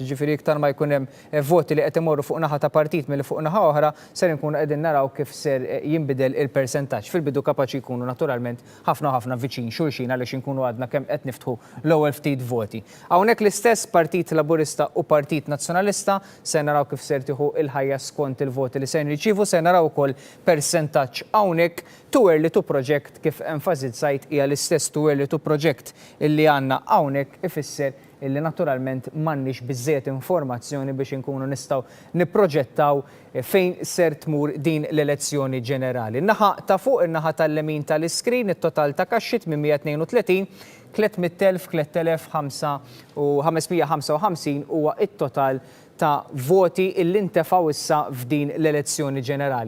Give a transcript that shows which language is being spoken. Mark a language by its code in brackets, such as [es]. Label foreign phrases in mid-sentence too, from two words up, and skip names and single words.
[mt] Ġifieri iktar ma jkun hemm voti li qed imorru fuq naħa ta' partit milli fuq naħa oħra ser inkunu qegħdin naraw kif ser jinbidel il-persentaġġ. Fil-bidu kapaċi jkunu naturalment ħafna viċin xulxin għaliex inkunu għadna kemm qed niftħu l-ewwel ftit voti. Hawnhekk l-istess Partit Laburista u Partit Nazzjonalista se naraw kif ser tieħu il-ħajja skont il-voti li se nirċievu, se naraw ukoll persentaġġ hawnhekk [en] too early to project [mt] kif enfasizzajt hija l-istess [en] too early to project [mt] illi għandna hawnhekk ifisser illi naturalment m'għandniex biżżejjed informazzjoni biex inkunu nistgħu nipproġettaw fejn ser tmur din l-elezzjoni ġenerali. Naħa ta' fuq in-naħa tal-lemin tal-iskrin it-total ta' kaxxi 832 300,555 huwa it-total ta' voti illi ntefgħu issa f'din l-elezzjoni ġenerali.